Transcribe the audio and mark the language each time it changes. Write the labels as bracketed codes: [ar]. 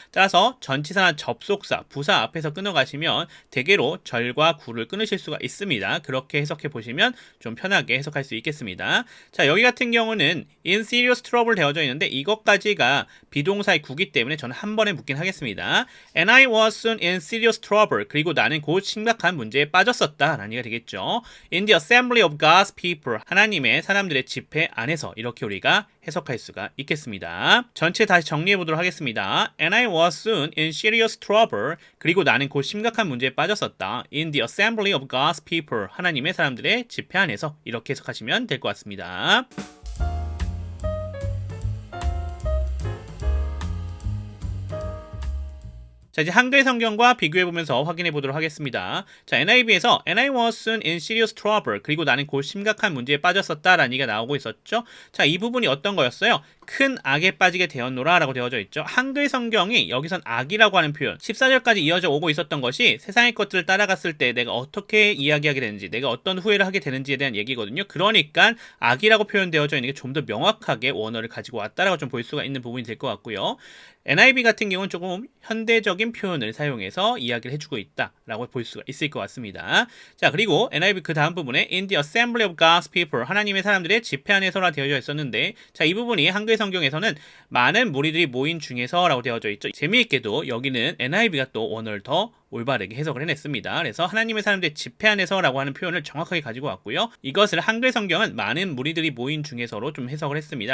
[ko] 따라서 전치사나 접속사, 부사 앞에서 끊어가시면 대개로 절과 구를 끊으실 수가 있습니다. 그렇게 해석해 보시면 좀 편하게 해석할 수 있겠습니다. 자, 여기 같은 경우는 [en] in serious trouble [ko] 되어져 있는데 이것까지가 비동사의 구기 때문에 저는 한 번에 묶긴 하겠습니다. [en] And I was soon in serious trouble. [ko] 그리고 나는 곧 심각한 문제에 빠졌었다 라는 얘기가 되겠죠. [en] In the assembly of God's people. [ko] 하나님의 사람들의 집회 안에서 이렇게 우리가 해석할 수가 있겠습니다. 전체 다시 정리해 보도록 하겠습니다. [en] And I was soon in serious trouble. [ko] 그리고 나는 곧 심각한 문제에 빠졌었다. [en] In the assembly of God's people. [ko] 하나님의 사람들의 집회 안에서 이렇게 해석하시면 될 것 같습니다. 자, 이제 한글 성경과 비교해보면서 확인해 보도록 하겠습니다. 자, NIV에서 [en] And I was soon in serious trouble. [ko] 그리고 나는 곧 심각한 문제에 빠졌었다 라는 얘기가 나오고 있었죠. 자, 이 부분이 어떤 거였어요? 큰 악에 빠지게 되었노라 라고 되어져 있죠. 한글 성경이 여기선 악이라고 하는 표현 14절까지 이어져 오고 있었던 것이 세상의 것들을 따라갔을 때 내가 어떻게 이야기하게 되는지 내가 어떤 후회를 하게 되는지에 대한 얘기거든요. 그러니까 악이라고 표현되어져 있는 게 좀 더 명확하게 원어를 가지고 왔다라고 좀 볼 수가 있는 부분이 될 것 같고요. NIV 같은 경우는 조금 현대적인 표현을 사용해서 이야기를 해주고 있다라고 볼 수가 있을 것 같습니다. 자, 그리고 NIV 그 다음 부분에 [en] In the assembly of God's people. [ko] 하나님의 사람들의 집회 안에서라 되어져 있었는데 자, 이 부분이 한글 성경에서는 많은 무리들이 모인 중에서라고 되어져 있죠. 재미있게도 여기는 NIV가 또 원어를 더 올바르게 해석을 해냈습니다. 그래서 하나님의 사람들의 집회 안에서라고 하는 표현을 정확하게 가지고 왔고요. 이것을 한글 성경은 많은 무리들이 모인 중에서로 좀 해석을 했습니다.